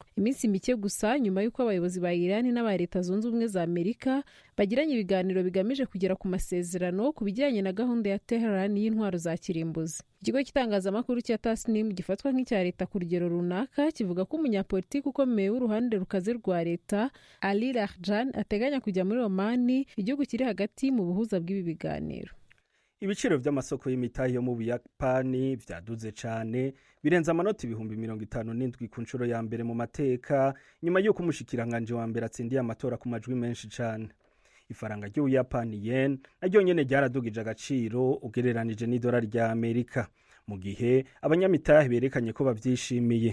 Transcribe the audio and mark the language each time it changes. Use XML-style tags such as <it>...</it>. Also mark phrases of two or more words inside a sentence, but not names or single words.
<rw>Iminsi mike gusa nyuma y'uko abayobozi ba Iran n'aba Leta Zunze Ubumwe za Amerika bagiranye ibiganiro bigamije kugera ku masezerano ku bijyanye na gahunda ya Tehran y'intwaro za kirimbuzi. Ikigo cy'itangazamakuru cya Tasnim gifatwa nk'icya leta ku rugero runaka kivuga ko umunyapolitiki ukomeye w'uruhande rukaze rwa leta Ali Lahjan ateganya kujya muri Omani, igihugu kiri hagati mu buhuza bw'ibi biganiro.</rw> <rn>Ibiciro by'amasoko y'imitahe yo mu Buyapani vyaduze cyane, birenza amanota 57 ku nshuro ya mbere mu mateka nyuma y'uko umushikiranganje wa mbere atsindiye amatora ku majwi menshi cyane. Ifaranga ry'Ubuyapani yen naryo nyene ryaradugije agaciro ugereranije n'idolari rya Amerika, mu gihe abanyamitahe berekanye ko bavyishimiye.</rn>